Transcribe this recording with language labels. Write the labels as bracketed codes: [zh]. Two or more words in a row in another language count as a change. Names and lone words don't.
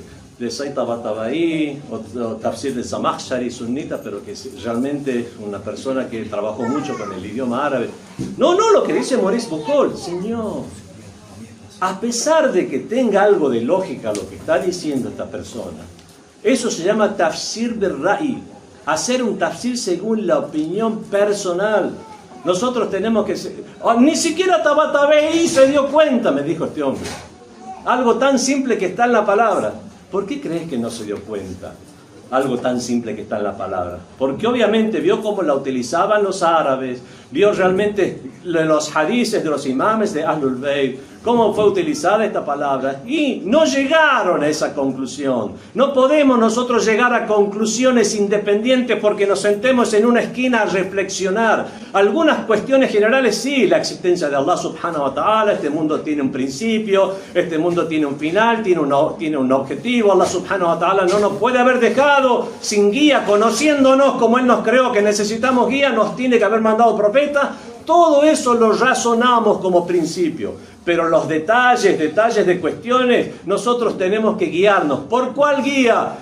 [es] De Said Tabatabai o tafsir de Zamakhshari, sunnita, pero que es realmente una persona que trabajó mucho con el idioma árabe. No, lo que dice Maurice Bucol, señor. A pesar de que tenga algo de lógica lo que está diciendo esta persona, eso se llama [ar] تفسير بالرأي, [es] hacer un tafsir según la opinión personal. Nosotros tenemos que... ni siquiera Tabatabai se dio cuenta, me dijo este hombre. Algo tan simple que está en la palabra. ¿Por qué crees que no se dio cuenta? Algo tan simple que está en la palabra. Porque obviamente vio cómo la utilizaban los árabes, vio realmente los hadices de los imames de Ahlul Bayt, cómo fue utilizada esta palabra, y no llegaron a esa conclusión. No podemos nosotros llegar a conclusiones independientes porque nos sentemos en una esquina a reflexionar. Algunas cuestiones generales sí, la existencia de [ar] الله سبحانه وتعالى, [es] este mundo tiene un principio, este mundo tiene un final, tiene un objetivo. [ar] الله سبحانه وتعالى [es] no nos puede haber dejado sin guía, conociéndonos como Él nos creó, que necesitamos guía, nos tiene que haber mandado profeta. Todo eso lo razonamos como principio, pero los detalles de cuestiones, nosotros tenemos que guiarnos. ¿Por cuál guía?